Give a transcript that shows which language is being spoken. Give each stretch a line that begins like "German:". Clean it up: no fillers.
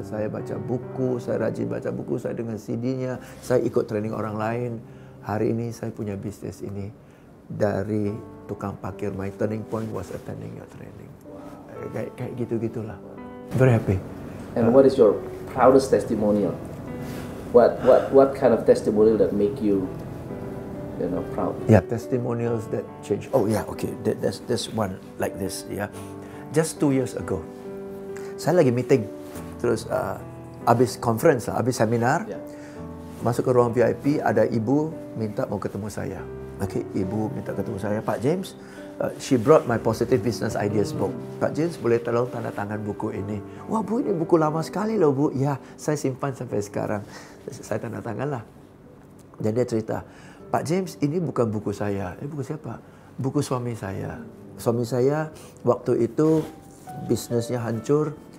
Indonesian: Saya baca buku, saya rajin baca buku, saya dengan CD-nya. Saya ikut training orang lain. Hari ini saya punya bisnis ini. Dari tukang parkir,
English: my turning point was attending your training.
Indonesian: Kayak gitu-gitulah.
English: Very happy. And what is your proudest testimonial? What kind of testimonial that make you proud? Yeah, testimonials that change. Oh yeah, okay. There's one like this. Yeah, just 2 years ago,
Indonesian: saya lagi meeting, terus abis conference lah, abis seminar, masuk ke ruang VIP, ada ibu minta mau ketemu saya. Okay, ibu minta ketemu saya, Pak James.
English: She brought my positive business ideas book.
Indonesian: Pak James, boleh tolong tanda tangan buku ini? Wah Bu, ini buku lama sekali loh Bu. Ya, saya simpan sampai sekarang. Saya tanda tangan lah. Dan dia cerita, Pak James, ini bukan buku saya. Buku siapa? Buku suami saya. Suami saya waktu itu bisnisnya hancur.